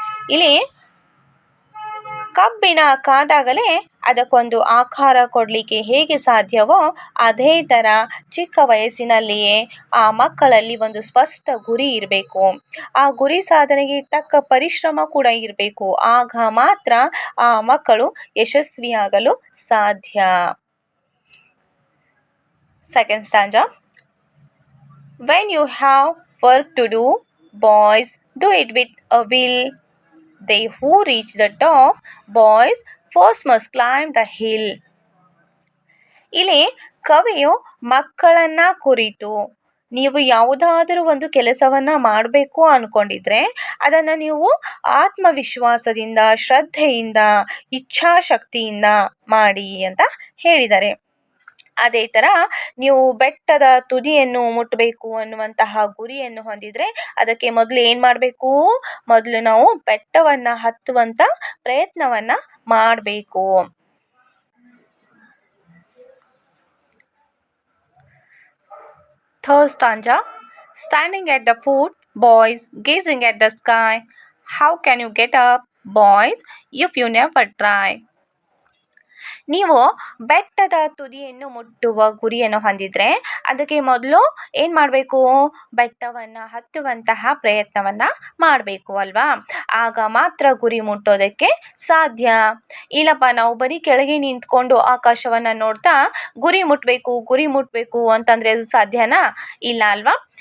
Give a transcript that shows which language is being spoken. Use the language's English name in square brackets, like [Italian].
[Kannada] ಇಲ್ಲಿ ಕಬ್ಬಿಣ ಕಾದಾಗಲೇ ಅದಕ್ಕೊಂದು ಆಕಾರ ಕೊಡಲಿಕ್ಕೆ ಹೇಗೆ ಸಾಧ್ಯವೋ ಅದೇ ಥರ ಚಿಕ್ಕ ವಯಸ್ಸಿನಲ್ಲಿಯೇ ಆ ಮಕ್ಕಳಲ್ಲಿ ಒಂದು ಸ್ಪಷ್ಟ ಗುರಿ ಇರಬೇಕು. ಆ ಗುರಿ ಸಾಧನೆಗೆ ತಕ್ಕ ಪರಿಶ್ರಮ ಕೂಡ ಇರಬೇಕು. ಆಗ ಮಾತ್ರ ಆ ಮಕ್ಕಳು ಯಶಸ್ವಿಯಾಗಲು ಸಾಧ್ಯ. [English] Second stanza. When you have work to do, boys, do it with a will. They who reach the top, boys, first must climb the hill. [Kannada] ಇಲ್ಲಿ ಕವಿಯು ಮಕ್ಕಳನ್ನ ಕುರಿತು ನೀವು ಯಾವುದಾದರೂ ಒಂದು ಕೆಲಸವನ್ನ ಮಾಡಬೇಕು ಅನ್ಕೊಂಡಿದ್ರೆ ಅದನ್ನು ನೀವು ಆತ್ಮವಿಶ್ವಾಸದಿಂದ, ಶ್ರದ್ಧೆಯಿಂದ, ಇಚ್ಛಾಶಕ್ತಿಯಿಂದ ಮಾಡಿ ಅಂತ ಹೇಳಿದ್ದಾರೆ. ಅದೇ ಥರ ನೀವು ಬೆಟ್ಟದ ತುದಿಯನ್ನು ಮುಟ್ಟಬೇಕು ಅನ್ನುವಂತಹ ಗುರಿಯನ್ನು ಹೊಂದಿದ್ರೆ ಅದಕ್ಕೆ ಮೊದಲು ಏನು ಮಾಡಬೇಕು? ಮೊದಲು ನಾವು ಬೆಟ್ಟವನ್ನು ಹತ್ತುವಂಥ ಪ್ರಯತ್ನವನ್ನು ಮಾಡಬೇಕು. [English] Third stanza. Standing at the foot, boys, gazing at the sky. How can you get up, boys, if you never try? [Kannada] ನೀವು ಬೆಟ್ಟದ ತುದಿಯನ್ನು ಮುಟ್ಟುವ ಗುರಿಯನ್ನು ಹೊಂದಿದ್ರೆ ಅದಕ್ಕೆ ಮೊದಲು ಏನು ಮಾಡಬೇಕು? ಬೆಟ್ಟವನ್ನು ಹತ್ತುವಂತಹ ಪ್ರಯತ್ನವನ್ನು ಮಾಡಬೇಕು ಅಲ್ವಾ? ಆಗ ಮಾತ್ರ ಗುರಿ ಮುಟ್ಟೋದಕ್ಕೆ ಸಾಧ್ಯ. ಇಲ್ಲಪ್ಪ ನಾವು ಬರೀ ಕೆಳಗೆ ನಿಂತ್ಕೊಂಡು ಆಕಾಶವನ್ನು ನೋಡ್ತಾ ಗುರಿ ಮುಟ್ಟಬೇಕು ಅಂತಂದರೆ ಅದು ಸಾಧ್ಯನಾ? ಇಲ್ಲ ಅಲ್ವಾ?